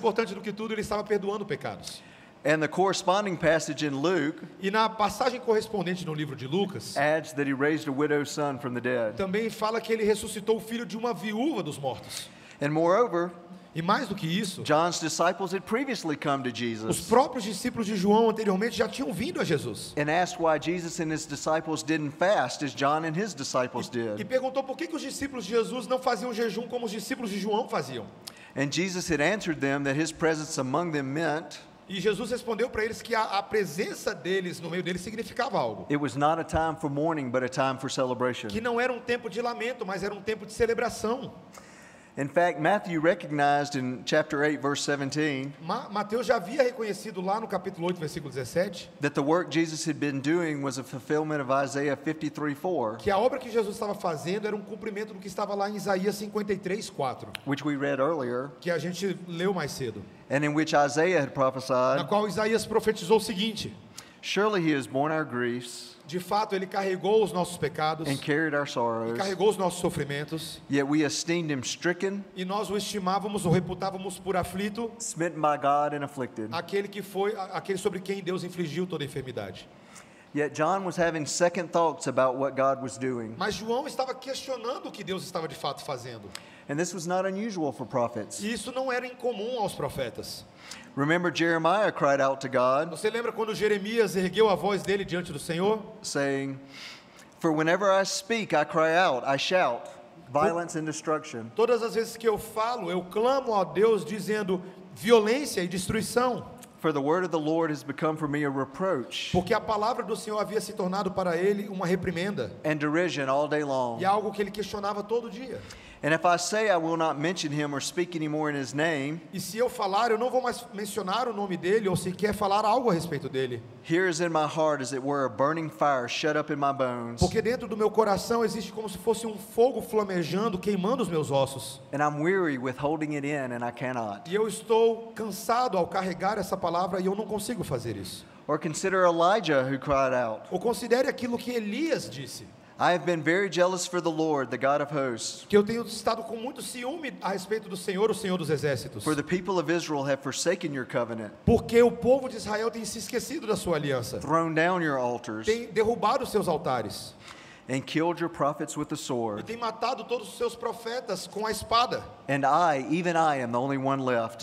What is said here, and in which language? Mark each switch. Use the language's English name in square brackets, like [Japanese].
[Portuguese] importante do que tudo, ele estava perdoando pecados. [English] And the corresponding passage in Luke [Portuguese] E na passagem correspondente no livro de Lucas, [English] adds that he raised a widow's son from the dead. [Portuguese] também fala que ele ressuscitou o filho de uma viúva dos mortos. [English] And moreover, [Portuguese] E mais do que isso, [English] John's disciples had previously come to [Portuguese] os Jesus próprios discípulos de João anteriormente já tinham vindo a Jesus. [English] and asked why Jesus and his disciples didn't fast as John and his disciples [Portuguese] E [English] did. [Portuguese] perguntou por que os discípulos de Jesus não faziam jejum como os discípulos de João faziam. [English] And Jesus had answered them that his presence among them meant [Portuguese] E Jesus respondeu para eles que a presença deles no meio deles significava algo. [English] it was not a time for mourning, but a time for celebration. [Portuguese] Que não era um tempo de lamento, mas era um tempo de celebração. [English] In fact, Matthew recognized in chapter 8, verse 17, [Portuguese] Mateus já havia reconhecido lá no capítulo 8, versículo 17, [English] that the work Jesus had been doing was a fulfillment of Isaiah 53:4, [Portuguese] que a obra que Jesus estava fazendo era um cumprimento do que estava lá em Isaías 53:4, [English] which we read earlier, [Portuguese] que a gente leu mais cedo, [English] and in which Isaiah had [Portuguese] na [English] prophesied, [Portuguese] qual Isaías profetizou o seguinte: [English] surely he has borne our griefs [Portuguese] de fato ele carregou os nossos pecados, [English] and carried our [Portuguese] e [English] sorrows, [Portuguese] carregou os nossos sofrimentos, [English] yet we esteemed him stricken, [Portuguese] e nós o estimávamos ou reputávamos por aflito, [English] smitten by God and afflicted. [Portuguese] aquele sobre quem Deus infligiu toda a enfermidade. [English] Yet John was having second thoughts about what God was doing. [Portuguese] Mas João estava questionando o que Deus estava de fato fazendo. [English] And this was not unusual for prophets. [Portuguese] E isso não era incomum aos profetas. [English] Remember, Jeremiah cried out to God, [Portuguese] Você lembra quando Jeremias ergueu a voz dele diante do Senhor? [English] saying, For whenever I speak, I cry out, I shout, violence and destruction. [Portuguese] Todas as vezes que eu falo, eu clamo a Deus dizendo violência e destruição. [English] For the word of the Lord has become for me a reproach [Portuguese] Porque a palavra do Senhor havia se tornado para ele uma reprimenda [English] and derision all day long. [Portuguese] e algo que ele questionava todo dia. [English] And if I say I will not mention him or speak anymore in his name, [Portuguese] E se eu falar, eu não vou mais mencionar o nome dele ou sequer falar algo a respeito dele. [English] here is in my heart as it were a burning fire shut up in my bones. [Portuguese] Porque dentro do meu coração existe como se fosse um fogo flamejando, queimando os meus ossos. [English] And I'm weary with holding it in, and I cannot. [Portuguese] E eu estou cansado ao carregar essa palavra e eu não consigo fazer isso. [English] Or consider Elijah who cried out, [Portuguese] Ou considere aquilo que Elias disse, [English] I have been very jealous for the Lord, the God of hosts. [Portuguese] que eu tenho estado com muito ciúme a respeito do Senhor, o Senhor dos exércitos. [English] For the people of Israel have forsaken your covenant, [Portuguese] Porque o povo de Israel tem se esquecido da sua aliança, [English] thrown down your altars, [Portuguese] tem derrubado os seus altares [English] and killed your prophets with the [Portuguese] e [English] sword. [Portuguese] tem matado todos os seus profetas com a espada. [English] And I, even I, am the only one left.